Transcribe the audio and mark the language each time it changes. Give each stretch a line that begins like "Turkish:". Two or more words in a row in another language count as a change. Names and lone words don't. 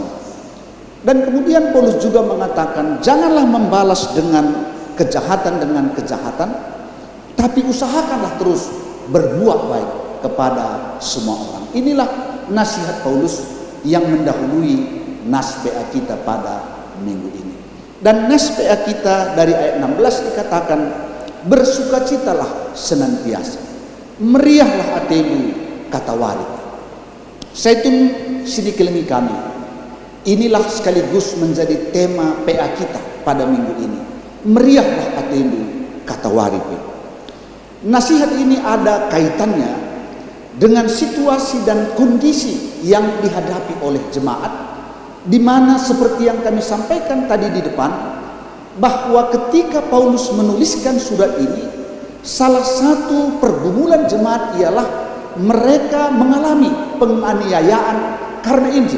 Indonesian: Dan kemudian Paulus juga mengatakan, janganlah membalas dengan kejahatan, tapi usahakanlah terus berbuat baik kepada semua orang. Inilah nasihat Paulus yang mendahului nas PA kita pada minggu ini. Dan nas PA kita dari ayat 16 dikatakan, bersukacitalah senantiasa, meriahlah hatimu, kata warid.
Batak Karo: Zaitun Sikelengi kami,
Indonesian: inilah sekaligus menjadi tema PA kita pada minggu ini. Meriahlah hatimu, kata warid. Nasihat ini ada kaitannya dengan situasi dan kondisi yang dihadapi oleh jemaat, di mana seperti yang kami sampaikan tadi di depan, bahwa ketika Paulus menuliskan surat ini, salah satu pergumulan jemaat ialah mereka mengalami penganiayaan karena Injil.